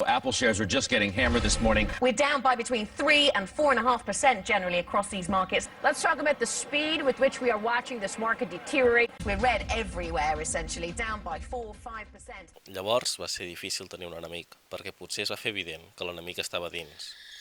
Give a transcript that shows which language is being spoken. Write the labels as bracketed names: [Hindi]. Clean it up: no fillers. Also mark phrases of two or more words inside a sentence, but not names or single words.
[English] Apple shares are just getting hammered this morning. We're down by between 3 and 4.5% generally across these markets. Let's talk about the speed with which we are watching this market deteriorate. We're red everywhere, essentially, down by 4-5%. [Catalan] Llavors va ser difícil tenir un enemic, perquè potser es va fer evident que l'enemic estava dins.